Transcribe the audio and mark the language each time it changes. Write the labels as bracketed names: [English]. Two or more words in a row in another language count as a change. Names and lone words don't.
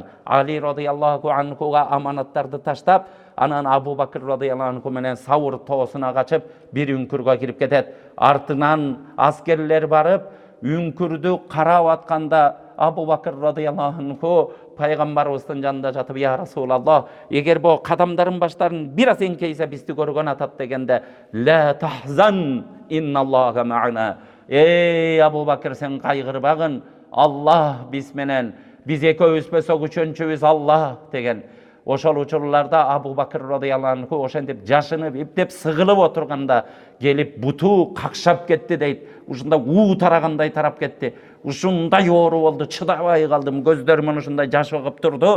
[Kyrgyz] Али радыйаллаху анхуга аманаттарды таштап, анан Абу Бакр [Arabic] رضي الله عنه [Kyrgyz] менен Саур тоосуна качып, бир үңкүргө кирип кетет. Артынан аскерлер барып, үңкүрдү карап атканда Абу Бакр [Arabic] رضي الله عنه [Kyrgyz] пайгамбарыбыздын жанында жатып, [Arabic] يا رسول الله, [Kyrgyz] эгер бу кадамдарын баштарын бир аз эңкейсе бизди көргөн атат дегенде, [Arabic] لا تحزن إن الله معنا. [Kyrgyz] Абу Бакр, сен кайгырбагын, Аллах биз менен, биз экөөбүз күчөнчүбүз Аллах деген. Ошол учурларда Абу Бакр [Arabic] رضي الله عنه [Kyrgyz] ошентип жашынып, иптеп сыгылып отурганда келип буту какшап кетти дейт. Ушундай уу тарагандай тарап кетти. Ушундай оору болду, чыдабай калдым, көздөрүмөн ушундай жаш агып турду.